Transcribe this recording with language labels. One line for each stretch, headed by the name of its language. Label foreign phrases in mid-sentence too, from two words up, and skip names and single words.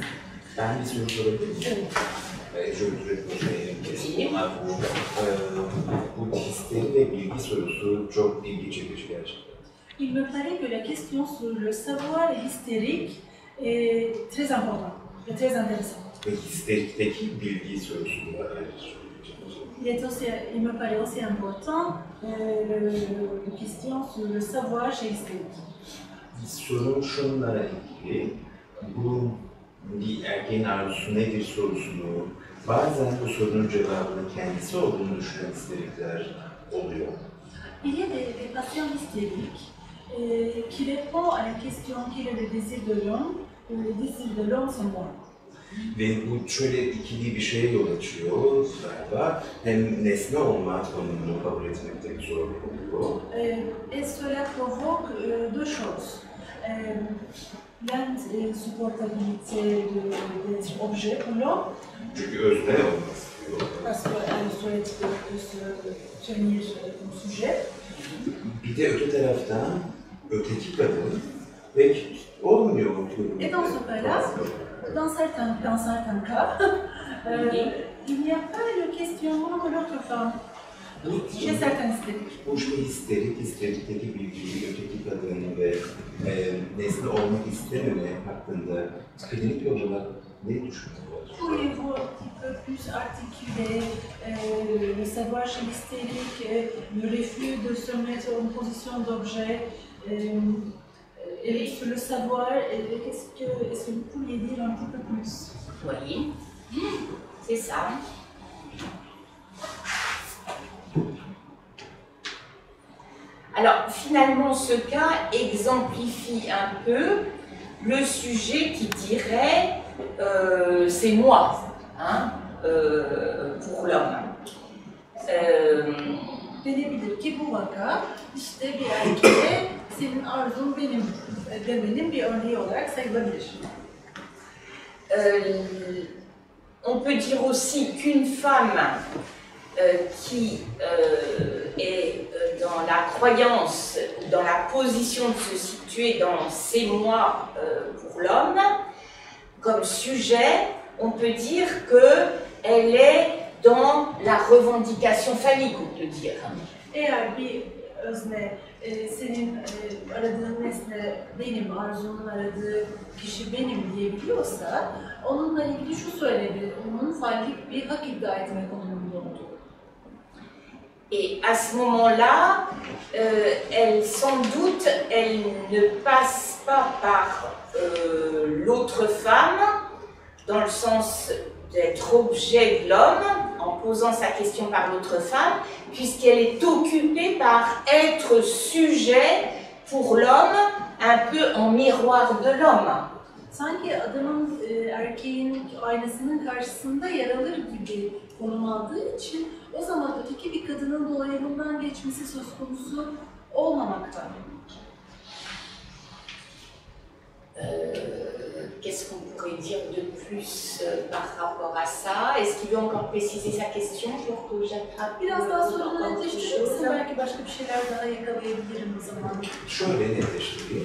Turkish: Ben bir soru sorabilir miyim? Evet.
French: Je voudrais poser une question à vous.
Turkish: Bu histeri ve bilgi sorusu çok ilgi çekici gerçekten.
French: Il me paraît que la question sur le savoir hystérique est très important et très intéressant.
Turkish: Ve histerikteki bilgi sorusunu da ayrıca söyleyeceğim.
French: Il me paraît aussi important la question sur le savoir chez hystérique.
Turkish: Sorun şunla ilgili, bu bir erkeğin arzusu nedir sorusunu, bazen bu sorunun cevabının kendisi olduğunu düşünen histerikler oluyor.
French: Il y a des patients hystériques qui répondent à la question quel est le désir de l'homme? Le désir de l'homme c'est moi.
Turkish: Ve bu şöyle ikili bir şeye yol açıyor galiba. Hem nesne olma tanımını kabul etmekte bir zorluk oluyor.
French: Et cela provoque deux choses. L'insupportabilité d'être objet pour l'homme,
Turkish: Çünkü özne olmak istiyor.
French: parce qu'elle souhaite se tenir comme sujet.
Turkish: Bir de öte taraftan öteki kadın pek olmuyor.
French: Et dans ce cas-là, dans certains cas, il n'y a pas le questionnement de l'autre femme. Chez certains histériques.
Turkish: Bu işte histerikteki bilgiyi, öteki kadını ve nesne olmak istememe hakkında klinik olarak ne düşünüyorlar?
French: Pourriez-vous un petit peu plus articuler le savoir chez l'hystérique, le refus de se mettre en position d'objet, et sur le savoir, est-ce que vous pourriez dire un petit peu plus? Oui, c'est ça. Alors finalement, ce cas exemplifie un peu le sujet qui dirait c'est moi, hein, pour l'homme.
Turkish: Denebilir ki bu vaka işte bir erkeğe senin arzun benim demenin bir örneği olarak sayılabilir.
French: On peut dire aussi qu'une femme qui est dans la croyance, dans la position de se situer dans c'est moi pour l'homme, comme sujet, on peut dire qu'elle est dans la revendication phallique, on peut dire.
Turkish: Eğer bir özne senin aradığın nesne benim, arzunun aradığı kişi benim diyebiliyorsa onunla ilgili şu söyleyebilir, onun fallik bir hak iddia etme konumunda olduğu.
French: Et à ce moment-là, elle, sans doute, elle ne passe pas par l'autre femme, dans le sens d'être objet de l'homme, en posant sa question par l'autre femme, puisqu'elle est occupée par être sujet pour l'homme, un peu en miroir de l'homme.
Turkish: Sanki adamın erkeğin aynasının karşısında yer alır gibi konum aldığı için o zaman öteki bir kadının dolayımından geçmesi söz konusu olmamakta.
French: Qu'est-ce qu'on pourrait dire de plus par rapport à ça? Est-ce qu'il veut encore préciser sa question pour que j'attrape
Turkish: Biraz daha sorunu netleştirirse belki başka bir şeyler daha yakalayabilirim o zaman. Şöyle netleştireyim.